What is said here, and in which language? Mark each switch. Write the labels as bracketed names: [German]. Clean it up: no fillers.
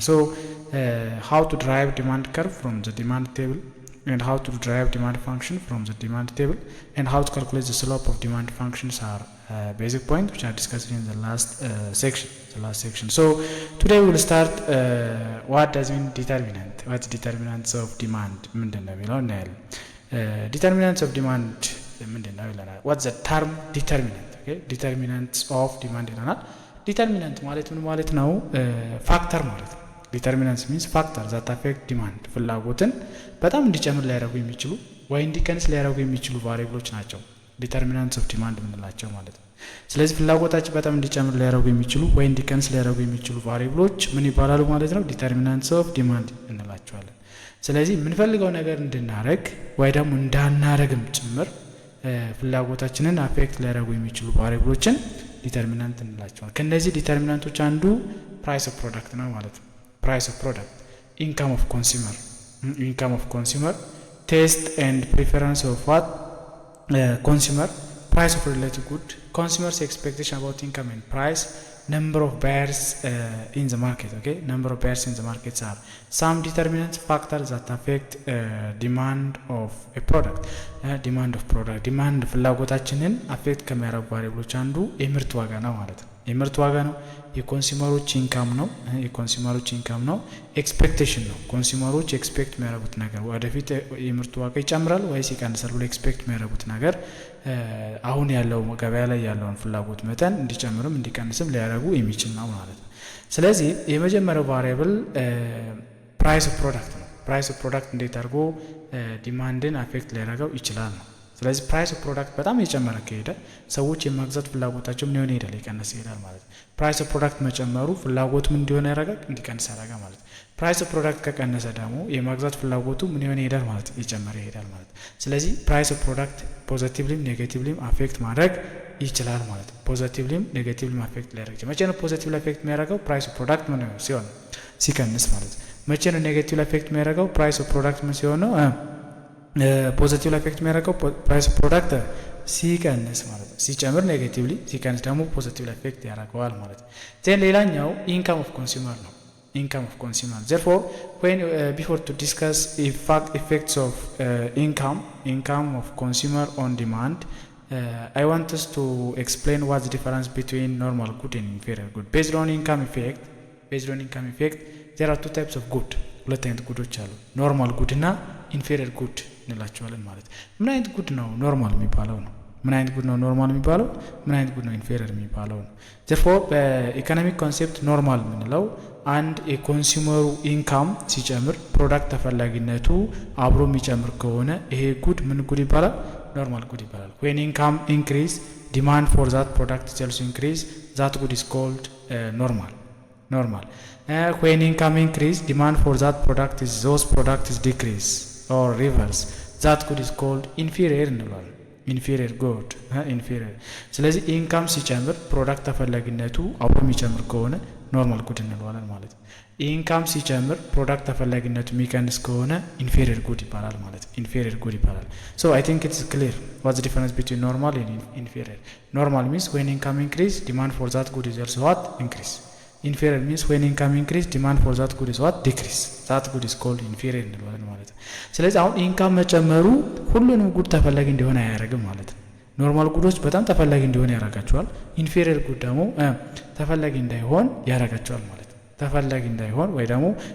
[English] So how to derive demand curve from the demand table, and how to derive demand function from the demand table, and how to calculate the slope of demand functions are basic points which are discussed in the last section. So today we will start what does mean determinant, what's determinants of demand [Amharic] ምንድነው የሚለው እናያለን። [English] determinants of demand [Amharic] ምንድነው ይለናል። [English] what's the term determinant? okay, determinants of demand [Amharic] ይለናል። determinant ማለት ምን ማለት ነው? ፋክተር ማለት ነው። [English] determinants means factor that affect demand፣ [Amharic] ፍላጎትን በጣም እንዲጨምር ሊያደርጉ የሚችሉ ወይ እንዲቀንስ ሊያደርጉ የሚችሉ ቫሪያብሎች ናቸው ዲተርሚናንትስ ኦፍ ዲማንድ የምንላቸው ማለት ነው። ስለዚህ ፍላጎታችን በጣም እንዲጨምር ሊያደርጉ የሚችሉ ወይ እንዲቀንስ ሊያደርጉ የሚችሉ ቫሪያብሎች ምን ይባላሉ ማለት ነው? ዲተርሚናንትስ ኦፍ ዲማንድ እንላቸዋለን። ስለዚህ የምንፈልገው ነገር እንድናረግ ወይ ደግሞ እንዳናረግም ጭምር ፍላጎታችንን አፌክት ሊያደርጉ የሚችሉ ቫሪያብሎችን ዲተርሚናንት እንላቸዋለን። ከነዚህ ዲተርሚናንቶች አንዱ ፕራይስ ኦፍ ፕሮዳክት ነው ማለት ነው። ፕራይስ ኦፍ ፕሮዳክት፣ ኢንካም ኦፍ ኮንሱመር፣ ቴስት ኤንድ ፕሪፈረንስ ኦፍ ዋት [English] consumer, price of related good, consumer's expectation about income and price, number of buyers in the market. Okay, number of buyers in the markets are some determinant factors that affect demand of a product. [Amharic] demand ፍላጎታችንን አፌክት ከሚያደርጉ ቫሪያብሎች አንዱ የምርት ዋጋ ነው ማለት ነው። የምርት ዋጋ ነው። የኮንሱመሮች ኢንካም ነው። ኤክስፔክቴሽን ነው። ኮንሱመሮች ኤክስፔክት የሚያደርጉት ነገር ወደፊት የምርት ዋጋ ይጨምራል ወይስ ይቀንሳል ብሎ ኤክስፔክት የሚያደርጉት ነገር አሁን ያለው ገበያ ላይ ያለውን ፍላጎት መጠን እንዲጨምርም እንዲቀንስም ሊያደርጉ የሚችል ነው ማለት ነው። ስለዚህ የመጀመሪያው ቫሪያብል ፕራይስ ኦፍ ፕሮዳክት ነው። ፕራይስ ኦፍ ፕሮዳክት እንዴት አድርጎ ዲማንድን አፌክት ሊያደርገው ይችላል ነው። ስለዚህ ፕራይስ ኦፍ ፕሮዳክት በጣም እየጨመረ ከሄደ ሰዎች የማግዛት ፍላጎታቸው ምን ይሆናል? ይቀንስ ይሄዳል ማለት ነው። ፕራይስ ኦፍ ፕሮዳክት መጨመሩ ፍላጎቱ ምን እንዲሆን ያደርጋል? እንዲቀንስ ያደርጋል ማለት ነው። ፕራይስ ኦፍ ፕሮዳክት ከቀነሰ ደግሞ የማግዛት ፍላጎቱ ምን ይሄዳል ማለት ነው? እየጨመረ ይሄዳል ማለት ነው። ስለዚህ ፕራይስ ኦፍ ፕሮዳክት ፖዚቲቭሊም ኔጌቲቭሊም አፌክት ማድረግ ይችላል ማለት ነው። ፖዚቲቭሊም ኔጌቲቭሊም አፌክት ሊያደርግ ይችላል። መቼ ነው ፖዚቲቭሊ አፌክት የሚያደርገው? ፕራይስ ኦፍ ፕሮዳክት ምን ሲሆን ሲቀንስ ማለት ነው። መቼ ነው ኔጌቲቭሊ አፌክት የሚያደርገው? ፕራይስ ኦፍ ፕሮዳክት ምን ሲሆን ነው ፖዚቲቭ ኢፌክት የሚያደርገው? ፕራይስ ኦፍ ፕሮዳክት ሲቀንስ ማለት ነው። ሲጨምር ኔጌቲቭሊ፣ ሲቀንስ ደግሞ ፖዚቲቭ ኢፌክት ያደርገዋል ማለት ነው። ዜን ሌላኛው ኢንካም ኦፍ ኮንሱመር ነው። [English] therefore when before to discuss effects of income of consumer on demand, I want us to explain what's the difference between normal good and inferior good. Based on income effect there are two types of good. ሁለት አይነት ጉዶች አሉ። [Amharic] ኖርማል ጉድ እና ኢንፌሪየር ጉድ እንላቸዋለን ማለት ነው። ምን አይነት ጉድ ነው ኖርማል የሚባለው ነው? ምን አይነት ጉድ ነው ኖርማል የሚባለው? ምን አይነት ጉድ ነው ኢንፌሪየር የሚባለው ነው? therefore በኢኮኖሚክ ኮንሴፕት ኖርማል የምንለው አንድ የኮንሱመሩ ኢንካም ሲጨምር ፕሮዳክት ተፈላጊነቱ አብሮ የሚጨምር ከሆነ ይሄ ጉድ ምን ጉድ ይባላል? ኖርማል ጉድ ይባላል። [English] when income increase demand for that product is also increase, that good is called normal. When income increase, demand for that product is those product is decrease or reverse, that good is called inferior እንለዋለን። inferior good inferior። [Amharic] ስለዚህ ኢንካም ሲጨምር ፕሮዳክት ተፈላጊነቱ አብሮ የሚጨምር ከሆነ ኖርማል ጉድ እንለዋለን ማለት ነው። ኢንካም ሲጨምር ፕሮዳክት ተፈላጊነቱ የሚቀንስ ከሆነ ኢንፌሪየር ጉድ ይባላል ማለት ነው። ኢንፌሪየር ጉድ ይባላል። [English] So I think it's clear what's the difference between normal and inferior. Normal means when income increase, demand for that good is also what? Increase. Inferior means when income increase, demand for that good is what? Decrease. That good is called inferior [Amharic] እንለዋለን ማለት ነው። ስለዚህ አሁን ኢንካም መጨመሩ ሁሉንም ጉድ ተፈላጊ እንዲሆን አያደርግም ማለት ነው። ኖርማል ጉዶች በጣም ተፈላጊ እንዲሆን ያደርጋቸዋል። ኢንፌሪየር ጉድ ደግሞ ተፈላጊ እንዳይሆን ያደርጋቸዋል ማለት ነው። ተፈላጊ እንዳይሆን ወይ ደግሞ